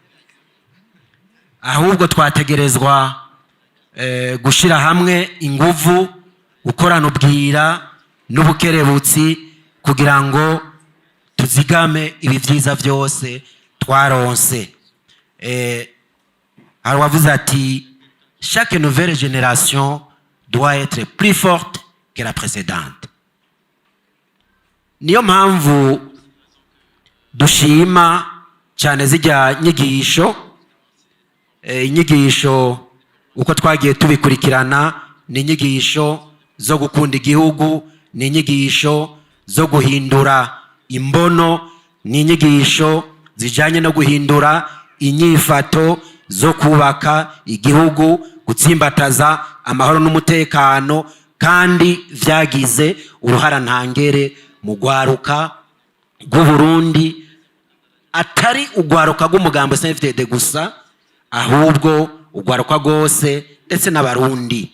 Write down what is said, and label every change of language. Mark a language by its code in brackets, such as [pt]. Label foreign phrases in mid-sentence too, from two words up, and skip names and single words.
[rn] ahubwo twategerezwa gushira hamwe inguvu gukorana ubwira n'ubukerebutsi kugira ngo tuzigame ibi vyiza vyose twaronse. [fr] Alors [rn] wavuze ati [fr] chaque nouvelle génération doit être plus forte que la précédente. [rn] Niyo mpamvu dushima cyane zijya nyigisho inyigisho uko twagiye tubikurikirana ni inyigisho zo gukunda igihugu ni inyigisho zo guhindura imbono ni inyigisho zijanye no guhindura inyifato zo kubaka igihugu gutsimbataza amahoro n'umutekano kandi vyagize uruhara ntangere mu gwaruka rw'Uburundi atari ugwaruka rw'umugambo CNDD-FDD gusa ahubwo ugwaruka rwose ndetse n'abarundi.